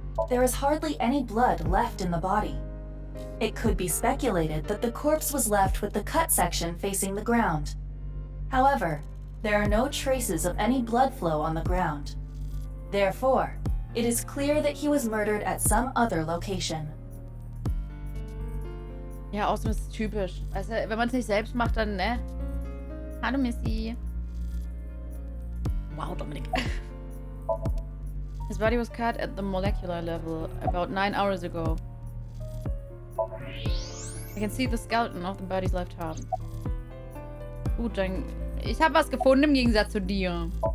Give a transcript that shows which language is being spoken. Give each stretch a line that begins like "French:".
English: There is hardly any blood left in the body. It could be speculated that the corpse was left with the cut section facing the ground. However, there are no traces of any blood flow on the ground. Therefore, it is clear that he was murdered at some other location.
German: Ja, außerdem ist es typisch. Also, wenn man es nicht selbst macht, dann, ne? Hallo, Missy. Wow, Dominik.
English: His body was cut at the molecular level about 9 hours ago. I can see the skeleton of the body's left half.
German: Gut, dann... Ich habe was gefunden im Gegensatz zu dir.